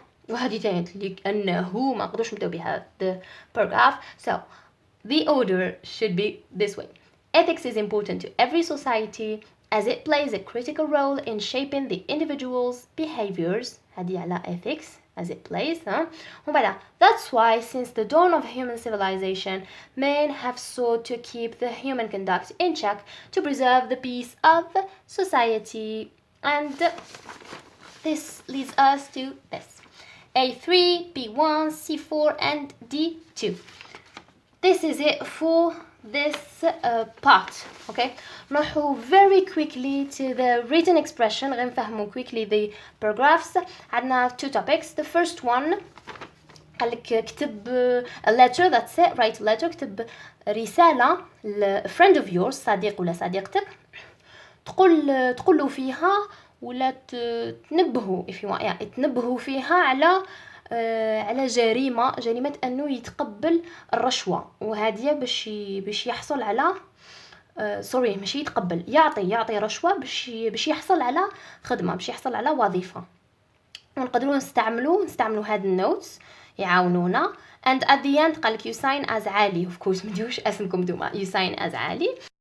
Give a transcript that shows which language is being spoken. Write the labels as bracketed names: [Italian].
[Arabic] وهذه ثانية لأنه ما قدوش نبداو بها [English] the paragraph. So the order should be this way. Ethics is important to every society as it plays a critical role in shaping the individual's behaviors. [Arabic] هذه على [English] ethics as it plays. That's why since the dawn of human civilization, men have sought to keep the human conduct in check to preserve the peace of society. And this leads us to this. A3, B1, C4 and D2. This is it for this part. Okay, [Arabic] نروحو [English] very quickly to the written expression. [Arabic] غنفهمو [English] quickly the paragraphs. [Arabic] عندنا [English] two topics. The first one [Arabic] قالك اكتب [English] a letter, that's it, write a letter. [Arabic] اكتب رسالة ل [English] friend of yours, [Arabic] صديق ولا صديقتك, تقول له فيها ولا تنبهوا [English] if you want, [Arabic] يعني تنبهوا فيها على جريمة أنه يتقبل الرشوة, وهذه باش يحصل على سوري ماشي يتقبل, يعطي رشوة باش يحصل على خدمة, باش يحصل على وظيفة. ونقدروا نستعملوا هاد النوتس يعاونونا. [English] and at the end [Arabic] قالك [English] you sign as Ali, of course [Arabic] ما تديروش اسمكم دوما, [English] you sign as Ali.